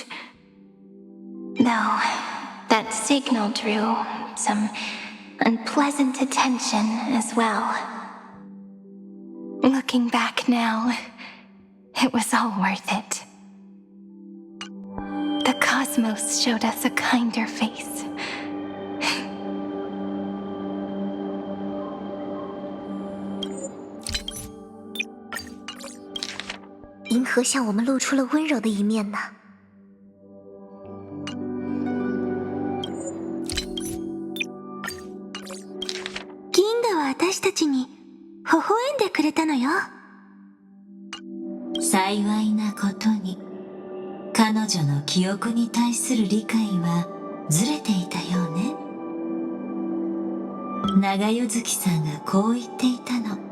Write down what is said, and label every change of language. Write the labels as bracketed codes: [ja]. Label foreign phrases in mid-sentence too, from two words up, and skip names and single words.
[en] Though that signal drew some unpleasant attention as well. Looking back now, it was all worth it. The cosmos showed us a kinder face. [zh] 银河向我们露出了温柔的一面呢。 [ja] 銀河は私たちに微笑んでくれたのよ。幸いなことに、彼女の記憶に対する理解はずれていたようね。長夜月さんがこう言っていたの。